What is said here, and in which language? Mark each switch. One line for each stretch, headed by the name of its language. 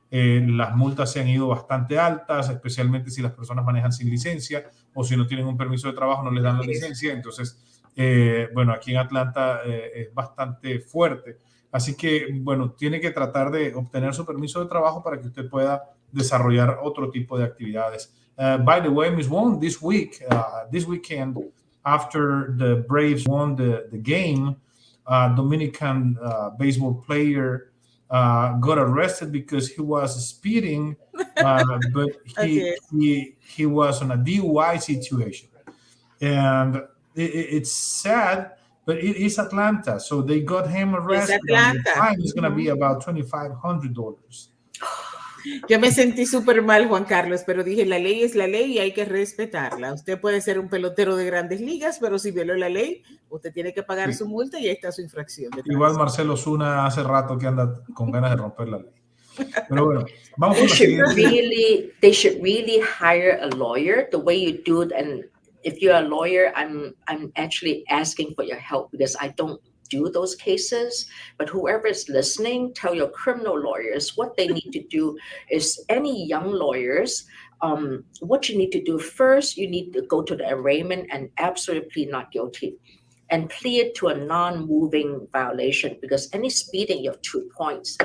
Spanish: las multas se han ido bastante altas, especialmente si las personas manejan sin licencia o si no tienen un permiso de trabajo, no les dan la licencia. Entonces, bueno, aquí en Atlanta es bastante fuerte. Así que, bueno, tiene que tratar de obtener su permiso de trabajo para que usted pueda desarrollar otro tipo de actividades.
English: By the way, Ms. Wong, this weekend, after the Braves won the game, Dominican baseball player got arrested because he was speeding, but he was on a DUI situation. And it's sad, but it is Atlanta, so they got him arrested. And the fine is going to be about $2,500.
Spanish: Yo me sentí súper mal, Juan Carlos, pero dije, la ley es la ley y hay que respetarla. Usted puede ser un pelotero de grandes ligas, pero si violó la ley, usted tiene que pagar su multa y ahí está su infracción. Igual Marcelo Zuna hace rato que anda con ganas de romper la ley. Pero bueno, vamos
English: they should really hire a lawyer the way you do it. And if you're a lawyer, I'm actually asking for your help because I don't do those cases, but whoever is listening, tell your criminal lawyers what they need to do is any young lawyers, what you need to do first, you need to go to the arraignment and absolutely plead not guilty and plead to a non-moving violation because any speeding, you have 2 points.